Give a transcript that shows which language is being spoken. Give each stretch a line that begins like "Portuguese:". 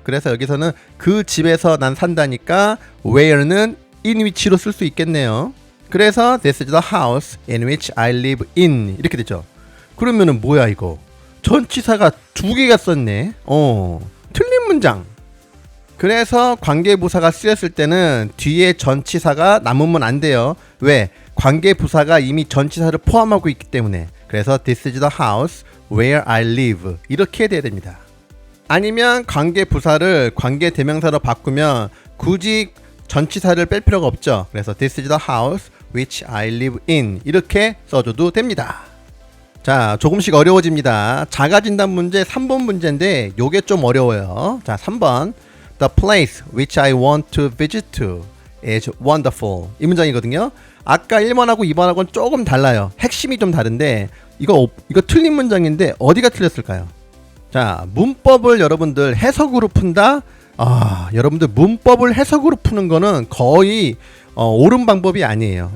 Korean: 그래서 여기서는 그 집에서 난 산다니까 where는 in which로 쓸 수 있겠네요. 그래서
English: this is the house in which I live in
Korean: 이렇게 되죠. 그러면은 뭐야 이거? 전치사가 두 개가 썼네. 틀린 문장. 그래서 관계부사가 쓰였을 때는 뒤에 전치사가 남으면 안 돼요. 왜? 관계부사가 이미 전치사를 포함하고 있기 때문에. 그래서
English: this is the house where I live
Korean: 이렇게 돼야 됩니다. 아니면 관계부사를 관계대명사로 바꾸면 굳이 전치사를 뺄 필요가 없죠. 그래서
English: this is the house which I live in
Korean: 이렇게 써줘도 됩니다. 자, 조금씩 어려워집니다. 자가진단 문제 3번 문제인데 요게 좀 어려워요. 자, 3번
English: The place which I want to visit to is wonderful
Korean: 이 문장이거든요. 아까 1번하고 2번하고는 조금 달라요. 핵심이 좀 다른데 이거 틀린 문장인데 어디가 틀렸을까요? 자, 문법을 여러분들 해석으로 푼다? 여러분들 문법을 해석으로 푸는 거는 거의 옳은 방법이 아니에요.